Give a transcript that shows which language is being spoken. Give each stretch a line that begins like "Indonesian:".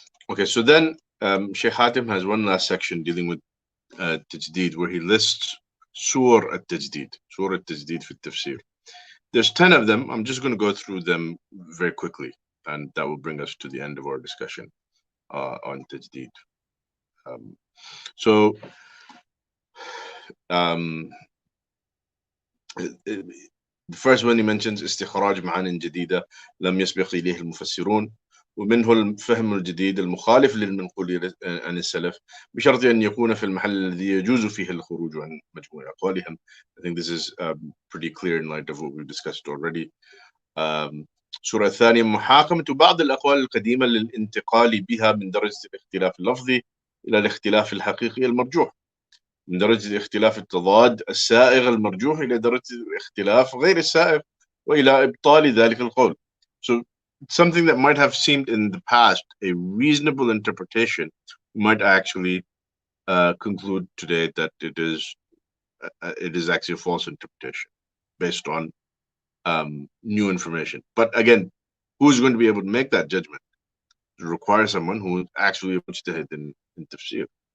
English: Okay, so then Sheikh Hatim has one last section dealing with tajdeed, where he lists sur at-tajdeed fi tafsir. There's 10 of them. I'm just going to go through them very quickly, and that will bring us to the end of our discussion on tajdeed. So the first one he mentions
Arabic: استخراج معان جديدة لم يسبق إليه المفسرون ومنه الفهم الجديد المخالف للمنقول عن السلف بشرط أن يكون في المحل الذي يجوز فيه الخروج عن مجموع أقوالهم.
English: I think this is pretty clear in light of what we've discussed already.
Arabic: الصورة الثانية محاكمة بعض الأقوال القديمة للانتقال بها من درجة الاختلاف اللفظي إلى الاختلاف الحقيقي المرجوح، من درجة الاختلاف التضاد السائغ المرجوح إلى درجة الاختلاف غير السائغ وإلى إبطال ذلك القول.
English: So something that might have seemed in the past a reasonable interpretation might actually conclude today that it is actually a false interpretation based on new information. But again, who's going to be able to make that judgment? It requires someone who actually mujtahid in tafsir.